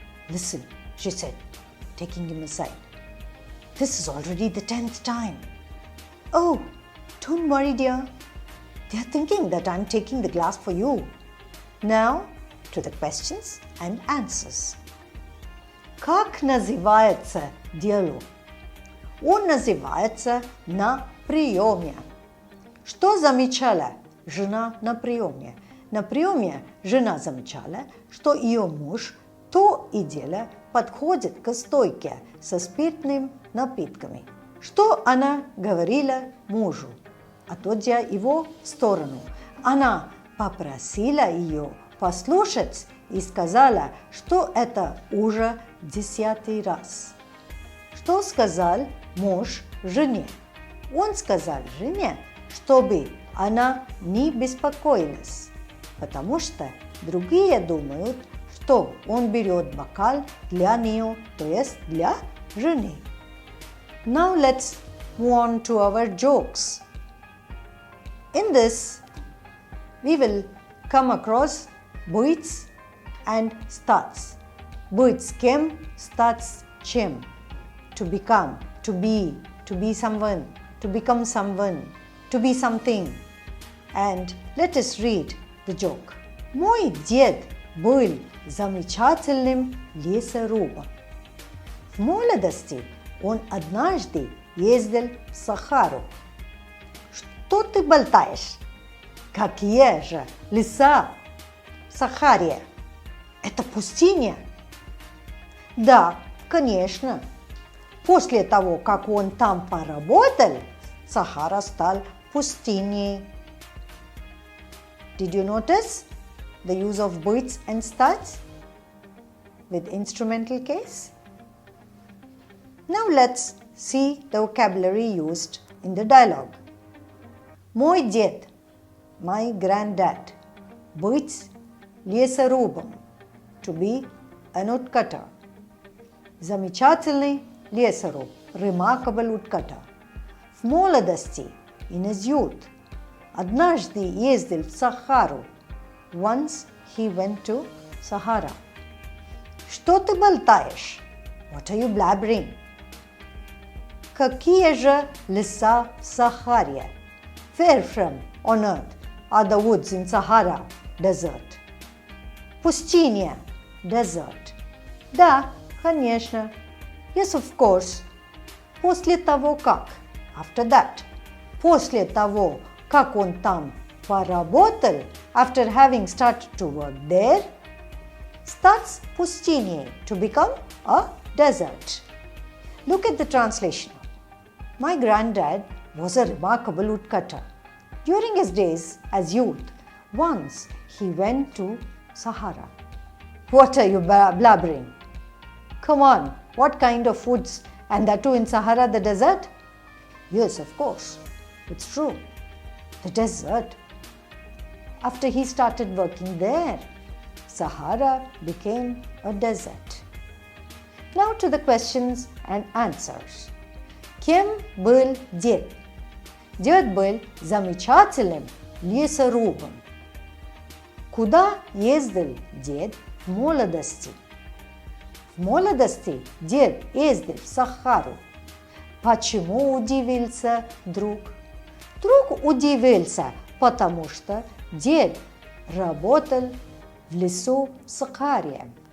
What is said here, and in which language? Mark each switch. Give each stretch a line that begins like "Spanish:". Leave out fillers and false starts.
English: Listen, she said, taking him aside. This is already the 10th time. Oh, don't worry, dear. They are thinking that I'm taking the glass for you. Now, to the questions and answers.
Russian: Как называется диалог? Он называется «на приеме». Что замечала жена на приеме? На приеме жена замечала, что ее муж то и дело подходит к стойке со спиртными напитками. Что она говорила мужу, отводя его в сторону? Она попросила ее послушать и сказала, что это уже 10-й раз. Что сказал муж жене? Он сказал жене, чтобы она не беспокоилась, потому что другие думают, что он берет бокал для нее, то есть для жены.
English: Now let's move on to our jokes. In this, we will come across быть and стать.
Russian: Быть с кем, стать с чем.
English: To become, to be someone, to become someone, to be something. And let us read the joke.
Russian: Мой дед был замечательным лесорубом. В молодости он однажды ездил в Сахару. Что ты болтаешь? Какие же леса в Сахаре? Это пустыня? Да, конечно. После того, как он там поработал, Сахара стал пустыней.
English: Did you notice the use of быть and стать with instrumental case? Now let's see the vocabulary used in the dialogue.
Russian: Мой дед,
English: my granddad,
Russian: быть лесорубом,
English: to be an woodcutter.
Russian: Замечательный лесоруб,
English: remarkable woodcutter.
Russian: В молодости,
English: in his youth,
Russian: однажды ездил в Сахару.
English: Once he went to Sahara.
Russian: Что ты болтаешь?
English: What are you blabbering?
Russian: Какие же леса в Сахаре?
English: Where from on earth are the woods in Sahara desert? Пустыня, desert.
Russian: Да, конечно.
English: Yes, of course.
Russian: После того как,
English: after that.
Russian: После того, как он там поработал,
English: after having started to work there,
Russian: стать пустыней,
English: to become a desert. Look at the translation. My granddad was a remarkable woodcutter. During his days as youth, once he went to Sahara. What are you blabbering? Come on, what kind of woods? And that too in Sahara, the desert? Yes, of course. It's true. The desert. After he started working there, Sahara became a desert. Now to the questions and answers.
Russian: Кем был дед? Дед был замечательным лесорубом. Куда ездил дед в молодости? В молодости дед ездил в Сахару. Почему удивился друг? Друг удивился, потому что дед работал в лесу с Сахарием.